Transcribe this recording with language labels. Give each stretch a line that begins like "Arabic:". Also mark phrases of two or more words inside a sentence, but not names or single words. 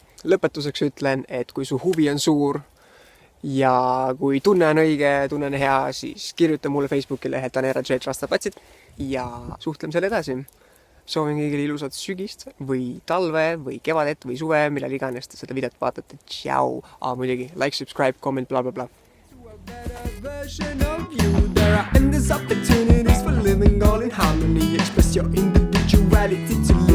Estonian: Lõpetuseks ütlen, et kui su huvi on suur ja kui tunne on õige, tunne on hea, siis kirjuta mulle Facebookile, et on rastapatsid ja suhtleme selle edasi. Soovin kõigile ilusat sügist või talve või kevadet või suve, millal iganes te seda videot vaatate. Tšau! Muidugi,
English: like, subscribe, comment, bla bla bla. Better version of you. There are endless opportunities for living all in harmony. Express your individuality